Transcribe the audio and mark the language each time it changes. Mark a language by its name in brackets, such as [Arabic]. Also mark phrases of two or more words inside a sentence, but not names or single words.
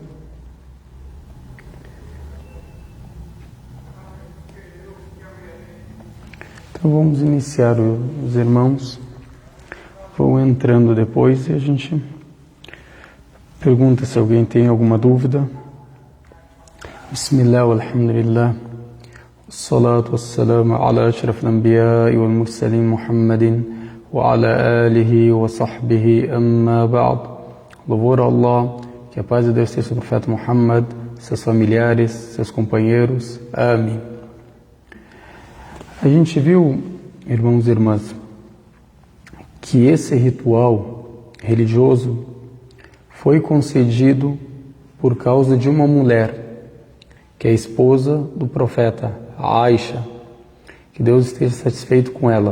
[Portuguese] Então vamos iniciar. Os irmãos vão entrando depois e a gente pergunta se alguém tem alguma dúvida. [Arabic] بسم الله، الحمد لله، والصلاة والسلام على أشرف الأنبياء والمرسلين محمد وعلى آله وصحبه أما بعد. [Portuguese] Louvor a Allah, que a paz de Deus esteja sobre o profeta Muhammad, seus familiares, seus companheiros. Amém. A gente viu, irmãos e irmãs, que esse ritual religioso foi concedido por causa de uma mulher, que é a esposa do profeta, Aisha, que Deus esteja satisfeito com ela.